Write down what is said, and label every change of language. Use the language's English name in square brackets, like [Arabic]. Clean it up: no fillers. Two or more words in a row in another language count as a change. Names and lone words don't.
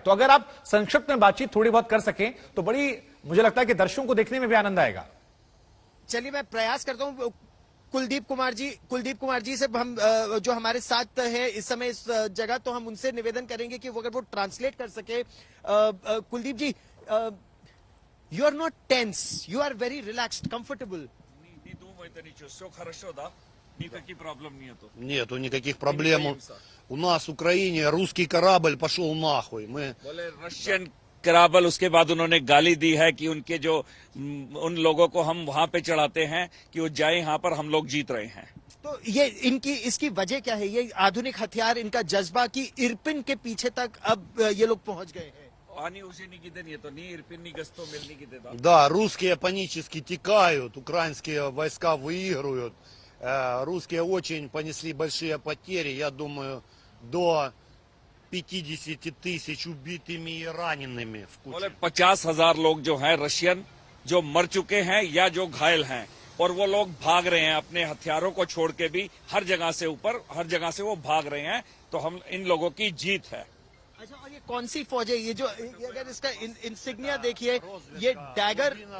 [Hindi] तो अगर आप संक्षिप्त में बातचीत थोड़ी बहुत कर सकें तो बड़ी, मुझे लगता है कि दर्शकों को देखने में भी आनंद आएगा। चलिए मैं प्रयास करता हूं। कुलदीप कुमार जी से हम जो हमारे साथ है इस समय इस जगह, तो हम उनसे निवेदन करेंगे कि वो अगर वो ट्रांसलेट कर सके। कुलदीप जी, [English] You are not tense, you are very relaxed, comfortable. [Russian] Не думайте ничего, все хорошо, да? Никаких проблем нету. Нету никаких проблем. У нас в Украине русский корабль пошел нахуй. Мы [Hindi] बोले रशियन कराबल, उसके बाद उन्होंने गाली दी है कि उनके जो उन लोगों को हम वहां पे चढ़ाते हैं कि वो जाए, यहाँ पर हम लोग जीत रहे हैं। तो ये इनकी इसकी वजह क्या है? ये आधुनिक हथियार, इनका जज्बा कि इरपिन के पीछे तक अब ये लोग पहुंच गए हैं. [Russian] Они уже никуда нету, ни Ирпин, ни Гостомель, нигде, да. Да, русские панически текают, украинские войска выигрывают. Русские очень понесли большие потери, я думаю, до 50 тысяч убитыми и ранеными в куче. [Hindi] बोले 50,000 लोग जो हैं रशियन, जो मर चुके हैं या जो घायल हैं, और वो लोग भाग रहे हैं अपने हथियारों को छोड़ के भी, हर जगह से ऊपर, हर जगह से वो भाग रहे हैं। तो हम इन लोगों की जीत है। अच्छा, और ये कौन सी फौज है? ये जो अगर इसका इंसिग्निया देखिए, ये डैगर.